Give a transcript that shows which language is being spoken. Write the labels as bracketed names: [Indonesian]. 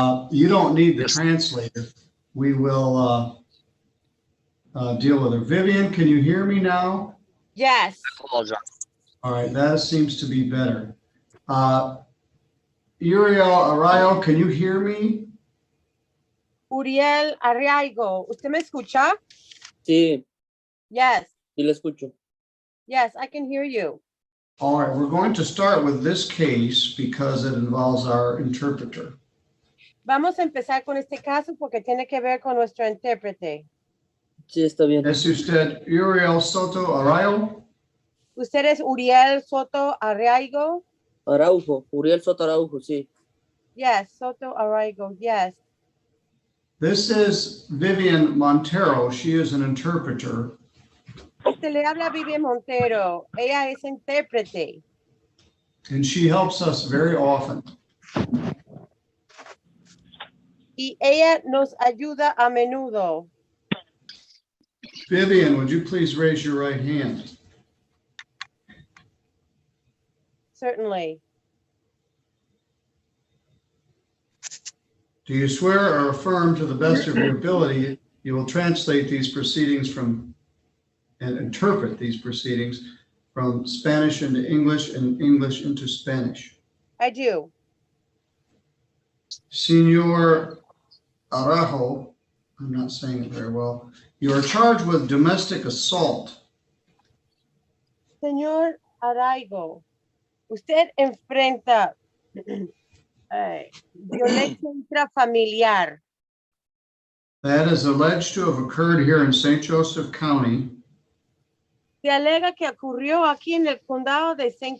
[English] You don't need the translator. We will deal with her. Vivian, can you hear me now? Yes. All right, that seems to be better. Uriel Arroyo, can you hear me? [Spanish] Uriel Arraigo, ¿usted me escucha? Sí, [English] Yes. [Spanish] sí le escucho. [English] Yes, I can hear you. All right, we're going to start with this case because it involves our interpreter. [Spanish] Vamos a empezar con este caso porque tiene que ver con nuestro intérprete. Sí, está bien. ¿Es usted Uriel Soto Arroyo? ¿Usted es Uriel Soto Arraigo? Araujo, Uriel Soto Araujo, sí. [English] Yes, Soto Arraigo, yes. This is Vivian Montero. She is an interpreter. [Spanish] Le habla Vivian Montero. Ella es intérprete. [English] And she helps us very often. [Spanish] Y ella nos ayuda a menudo. [English] Vivian, would you please raise your right hand? Certainly. Do you swear or affirm to the best of your ability you will translate these proceedings from and interpret these proceedings from Spanish into English and English into Spanish? I do. Senor Araujo, I'm not saying it very well, you are charged with domestic assault. [Spanish] Señor Arraigo, usted enfrenta violencia intrafamiliar. [English] That is alleged to have occurred here in St. Joseph County [Spanish] Se alega que ocurrió aquí en el condado de St.